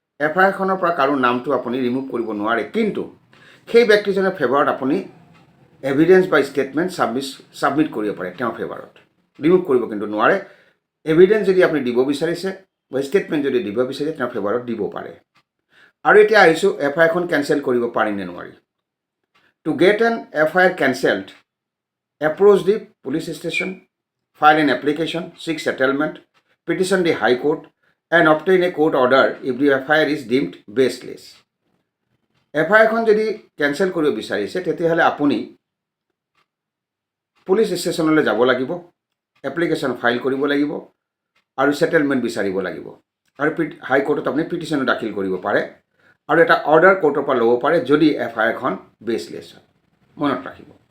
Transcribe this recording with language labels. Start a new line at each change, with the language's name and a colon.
Assamese: এফআইআৰখনৰ পৰা কাৰো নামটো আপুনি ৰিমুভ কৰিব নোৱাৰে, কিন্তু সেই ব্যক্তিজনৰ ফেভাৰত আপুনি এভিডেঞ্চ বা ষ্টেটমেণ্ট ছাবমিট কৰিব পাৰে তেওঁৰ ফেভাৰত। ৰিমুভ কৰিব কিন্তু নোৱাৰে। এভিডেঞ্চ যদি আপুনি দিব বিচাৰিছে বা ষ্টেটমেণ্ট যদি দিব বিচাৰিছে তেওঁৰ ফেভাৰত দিব পাৰে। আৰু এতিয়া আহিছোঁ এফআইআৰখন কেঞ্চেল কৰিব পাৰি নে নোৱাৰি।
English: To get an FIR cancelled, approach the police station, file an application, seek settlement, petition the High Court, and obtain a court order if the FIR is deemed baseless.
Assamese: FIR খন যদি cancel কৰিব বিচাৰিছে তেতিয়াহ'লে আপুনি police ষ্টেচনলৈ যাব লাগিব, application file কৰিব লাগিব আৰু সেটেলমেণ্ট বিচাৰিব লাগিব আৰু হাইকোৰ্টত আপুনি পিটিশ্যনো দাখিল কৰিব পাৰে আৰু এটা অৰ্ডাৰ কোৰ্টৰ পৰা ল'ব পাৰে যদি FIR খন বেছলেছ হয়। মনত ৰাখিব।